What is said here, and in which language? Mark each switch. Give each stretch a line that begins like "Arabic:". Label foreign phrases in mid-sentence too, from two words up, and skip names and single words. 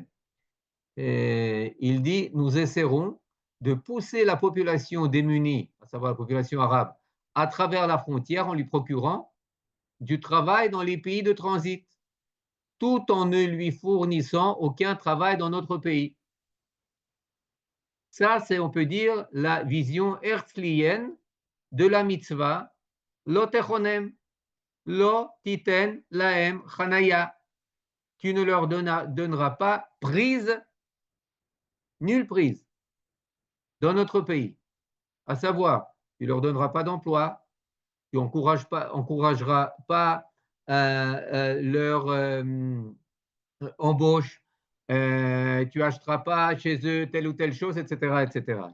French: Et il dit, nous essaierons de pousser la population démunie, à savoir la population arabe, à travers la frontière en lui procurant du travail dans les pays de transit, tout en ne lui fournissant aucun travail dans notre pays. Ça, c'est, on peut dire, la vision herzlienne de la mitzvah,
Hebrew: לא תחנם, לא תתן להם חניה.
French: Tu ne leur donneras pas prise, nulle prise, dans notre pays. À savoir, tu ne leur donneras pas d'emploi, tu n'encourageras pas leur embauche, tu achèteras pas chez eux telle ou telle chose, etc., etc.